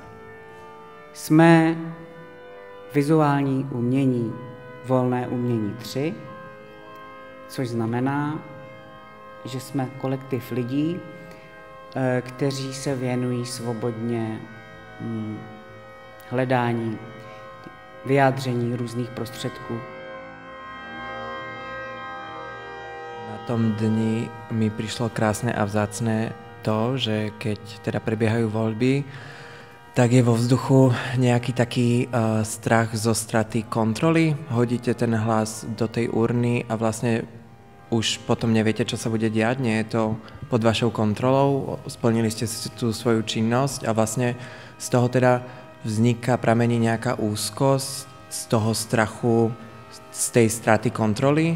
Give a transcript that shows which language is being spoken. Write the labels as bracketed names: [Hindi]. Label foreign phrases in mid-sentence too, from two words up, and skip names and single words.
[Czech] Jsme vizuální umění, volné umění 3, což znamená, že jsme kolektiv lidí, kteří se věnují svobodně hledání, vyjádření různých prostředků. [Slovak] Na tom dni mi prišlo krásne a vzácne to, že keď teda prebiehajú voľby, tak je vo vzduchu nejaký taký strach zo straty kontroly. Hodíte ten hlas do tej urny a vlastne už potom neviete, čo sa bude diať, nie je to pod vašou kontrolou, splnili ste si tú svoju činnosť a vlastne z toho teda vzniká, pramení nejaká úzkosť z toho strachu, z tej straty kontroly.